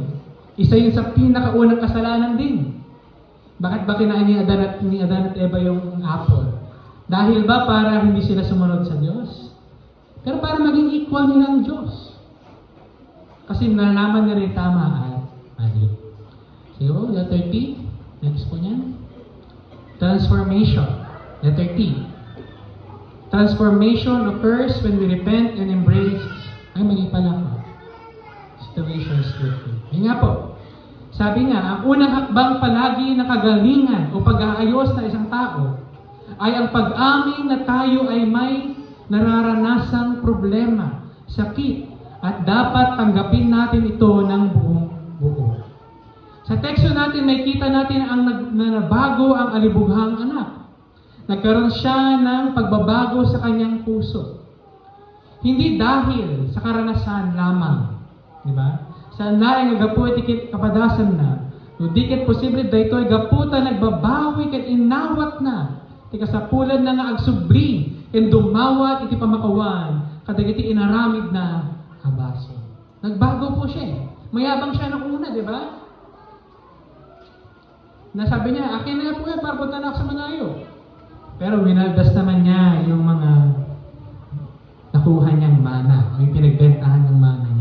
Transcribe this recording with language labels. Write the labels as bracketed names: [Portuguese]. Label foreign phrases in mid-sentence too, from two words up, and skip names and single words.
[Filipino] Isa yun sa pinakaunang kasalanan din. Bakit ba kinain ni Adan at Eva yung apple? Dahil ba para hindi sila sumunod sa Diyos? Pero para maging equal nila ang Diyos. Kasi nalalaman nila rin tama at mali. So, [English] letter T. [Filipino] Next po niyan. [English] Transformation. Letter T. Transformation occurs when we repent and embrace. [Filipino] Ay, mali pala ko. [English] Situations truthful. [Filipino] Yun nga po. Sabi nga, ang unang hakbang palagi na kagalingan o pag-aayos na isang tao ay ang pag-amin na tayo ay may nararanasang problema, sakit, at dapat tanggapin natin ito ng buong buo. Sa teksto natin, may kita natin ang nabago ang alibughang anak. Nagkaroon siya ng pagbabago sa kanyang puso. Hindi dahil sa karanasan lamang. Diba? [Iloko] Sa naing agapu itikit kapadasan na, no dikit posible daytoy gaputa nagbabawi ket inawat na, ti kasapulan na nga agsubli, ken dumawat iti pamakawan, kadagiti inaramid na abaso. [Filipino] Nagbago po siya eh. Mayabang siya ng una, di ba? Nasabi niya, akin na po para punta na ako sa Manayo. Pero winaldas naman niya yung mga nakuha niyang mana, o yung pinagbentahan ng mana niya.